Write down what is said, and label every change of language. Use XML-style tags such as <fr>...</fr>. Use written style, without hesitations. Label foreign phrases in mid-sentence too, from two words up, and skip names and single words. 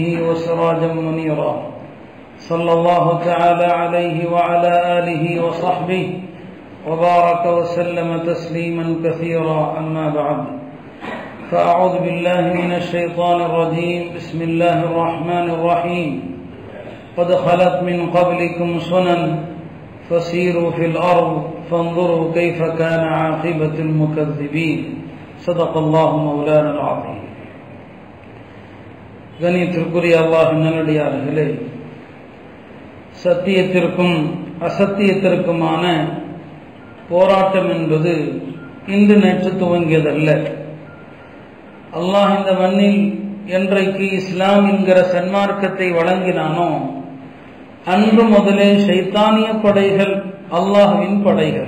<ar>وسراجا منيرا صلى الله تعالى عليه وعلى آله وصحبه وبارك وسلم تسليما كثيرا أما بعد فأعوذ بالله من الشيطان الرجيم بسم الله الرحمن الرحيم قد خلت من قبلكم سنن فسيروا في الأرض فانظروا كيف كان عاقبة المكذبين صدق الله مولانا العظيم.</ar> <ta>கண்ணியத்திற்குரிய அல்லாஹ்வின் நல்லடியார்களே, சத்தியத்திற்கும் அசத்தியத்திற்குமான போராட்டம் என்பது இன்று நேற்று துவங்கியதல்ல. அல்லாஹ் இந்த மண்ணில் என்றைக்கு இஸ்லாம் என்கிற சன்மார்க்கத்தை வழங்கினானோ அன்று முதலே ஷைத்தானிய படைகள் அல்லாஹ்வின் படைகள்.</ta>